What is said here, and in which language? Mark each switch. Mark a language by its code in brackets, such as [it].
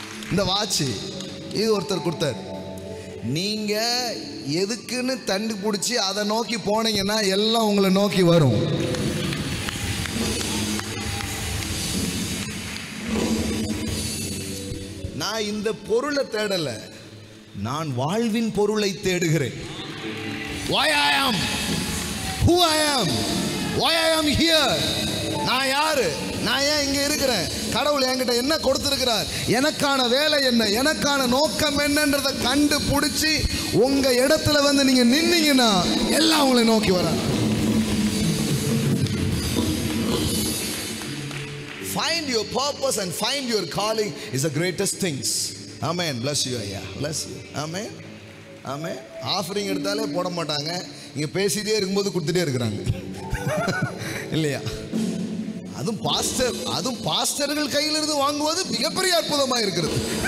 [ta] இந்த வாட்ச் இது ஒருத்தர் கொடுத்தார். நீங்க எதுக்குன்னு தண்டு பிடிச்சி அதை நோக்கி போனீங்கன்னா எல்லாம் உங்களை நோக்கி வரும். நான் இந்த பொருளை தேடல, நான் வாழ்வின் பொருளை தேடுகிறேன். [en] Why I am, who I am, why I am here. [ta] நான் யாரு, நான் ஏன் இங்க இருக்கிறேன், கடவுள் என்கிட்ட என்ன கொடுத்திருக்கிறார், எனக்கான வேலை என்ன, எனக்கான நோக்கம் என்னன்றதை கண்டுபிடிச்சி உங்க இடத்துல வந்து நீங்க நின்னீங்கன்னா எல்லாம் உங்களை நோக்கி வராங்க. [en] Find your purpose and find your calling is the greatest things. Amen. Bless you [ta] ஐயா, [en] bless you. Amen. Amen. [ta] Offering எடுத்தாலே போட மாட்டாங்க, இங்க பேசிட்டே இருக்கும்போது கொடுத்துட்டே இருக்கிறாங்க இல்லையா? அதுவும் பாஸ்டர்கள் கையிலிருந்து வாங்குவது மிகப்பெரிய அற்புதமாக இருக்கிறது.